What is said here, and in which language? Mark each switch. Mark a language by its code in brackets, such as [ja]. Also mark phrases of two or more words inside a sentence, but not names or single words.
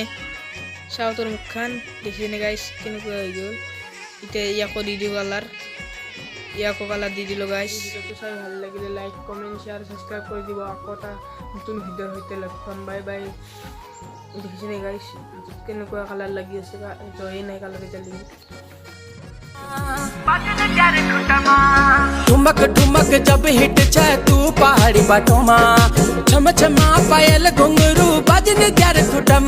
[as] চাওঁ তোৰ মুখখন, দেখিছেনে গাইছ কেনেকুৱা হৈ গ'ল। এতিয়া ইয়াকো দি দিওঁ কালাৰ, ইয়াকো কালাৰ দি দিলোঁ গাইছ। ভিডিঅ'টো চাই ভাল লাগিলে [en] like comment share subscribe [as] কৰি দিব। আকৌ এটা নতুন ভিডিঅ'ৰ সৈতে লগ পাম, [en] bye bye. [as] দেখিছেনে গাইছ কেনেকুৱা কালাৰ লাগি আছে, জয়ে নাই কালাৰ এতিয়ালৈকে। [gbm] ठुमक ठुमक जब हिट छे तू पहाड़ी बाटों मा, छम छमा पायल घुंघरू बजन त्यार खुटमा।